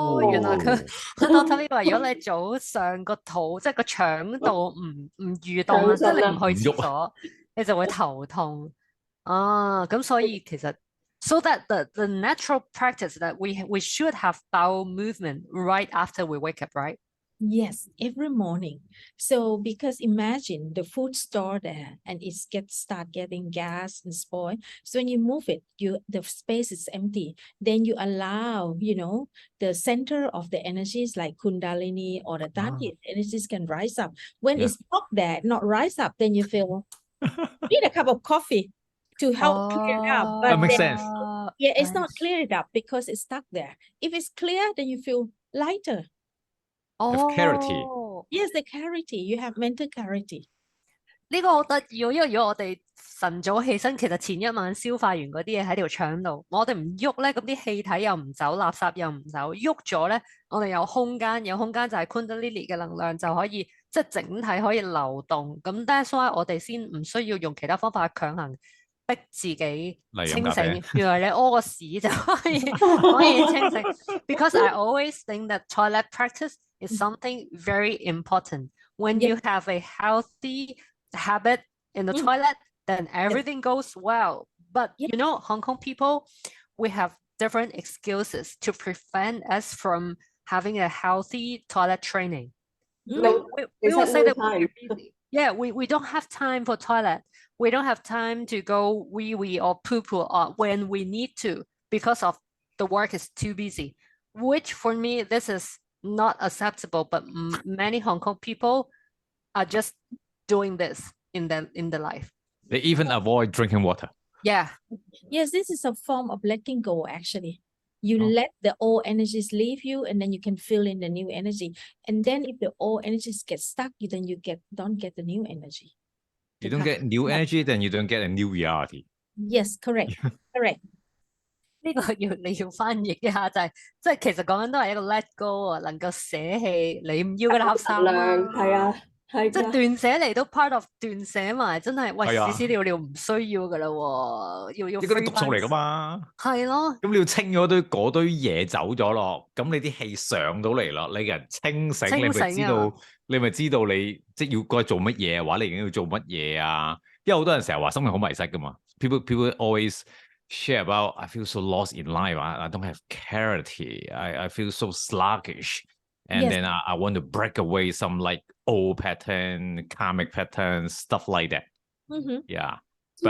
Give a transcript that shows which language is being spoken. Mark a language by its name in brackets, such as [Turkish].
[Cantonese] 原來佢Doctor B話，如果你早上個肚即係個腸道唔蠕動啊，即係你唔去廁所，你就會頭痛。咁所以其實 [English] so that the natural practice that we should have bowel movement right after we wake up, right? Yes, every morning. So because imagine the food stored there and it start getting gas and spoil. So when you move it, the space is empty. Then you allow, the center of the energies like Kundalini or the Dadi energies can rise up. When it's stuck there, not rise up, then you feel need a cup of coffee to help clear it up. But that makes sense. Yeah, it's not cleared up because it's stuck there. If it's clear, then you feel lighter. Clarity. Yes, the clarity. You have mental clarity. [Cantonese] 呢個好得意，因為如果我哋晨早起身，其實前一晚消化完嗰啲嘢喺條腸度，我哋唔喐咧，咁啲氣體又唔走，垃圾又唔走，喐咗咧，我哋有空間就係 Kundalini 嘅能量就可以即係整體可以流動。咁 [English] that's why [Cantonese] 我哋先唔需要用其他方法強行逼自己清醒。原來你屙個屎就可以清醒。 [English] Because I always think that toilet practice is something very important. When you have a healthy habit in the toilet, then everything goes well. But Hong Kong people, we have different excuses to prevent us from having a healthy toilet training. We will say that we're busy. Yeah, we don't have time for toilet. We don't have time to go wee or poo when we need to because of the work is too busy. Which for me, this is not acceptable, but many Hong Kong people are just doing this in the life. They even avoid drinking water. Yeah. Yes, this is a form of letting go, actually. You Oh. let the old energies leave you, and then you can fill in the new energy. And then if the old energies get stuck, then you don't get the new energy. You to don't come. get new Yeah. energy, then you don't get a new reality. Yes, correct. Correct. [Cantonese] 呢個你要翻譯一下，就係即係其實講緊都係一個 [English] let go [Cantonese] 啊，能夠捨棄你唔要嘅垃圾能啦。量係啊，係㗎。即係斷捨離都 [English] part of [Cantonese] 斷捨埋，真係喂係啊屎屎尿尿唔需要㗎啦喎，要即係嗰啲 [English] free [Cantonese] 毒素嚟㗎嘛。係咯，咁你要清咗嗰堆嘢走咗咯，咁你啲氣上到嚟咯，你個人清醒，你咪知清道，你咪知道你即係要該做乜嘢，或者你已經要做乜嘢啊？因為好多人成日話生命好迷失㗎嘛。 [English] People always share about I feel so lost in life. I don't have clarity. I feel so sluggish. And Yes. then I want to break away some like old pattern, karmic patterns, stuff like that. Mhm. Yeah. So